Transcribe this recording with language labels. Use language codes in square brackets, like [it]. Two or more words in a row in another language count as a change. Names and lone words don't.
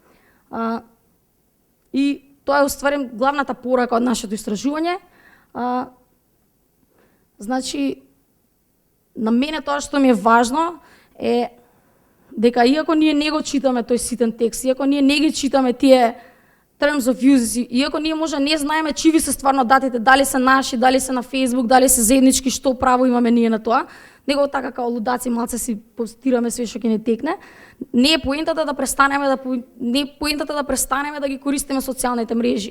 [mk] И тоа е уствари главната порака од нашето истражување. Значи, на мене тоа што ми е важно е дека иако ние не го читаме тој ситен текст, иако ние не ги читаме тие [en] terms of use, [mk] иако ние може не знаеме чиви се стварно датите, дали се наши, дали се на Facebook, дали се заеднички, што право имаме ние на тоа, него така као лудаци малце си постираме све што ќе ни текне. Не е поентата да престанеме да ги користиме социјалните мрежи.